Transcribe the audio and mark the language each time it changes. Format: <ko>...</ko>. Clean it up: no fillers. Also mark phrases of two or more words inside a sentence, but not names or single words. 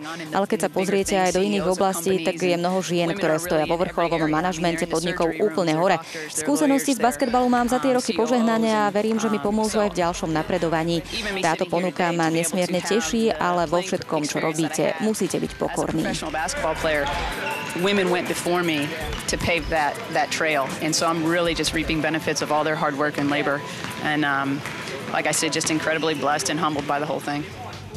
<sk>Ale keď sa pozriete aj do iných oblastí, tak je mnoho žien, ktoré stoja vo vrcholovom manažmente podnikov úplne hore. Skúsenosti z basketbalu mám za tie roky požehnania a verím, že mi pomôžu aj v ďalšom napredovaní. Táto ponuka ma nesmierne teší, ale vo všetkom, čo robíte, musíte byť pokorný.</sk> <en>Women went before me to pave that trail, and so I'm really just reaping benefits of all their hard work and labor, and like I said, just incredibly blessed and humbled by the whole thing.</en>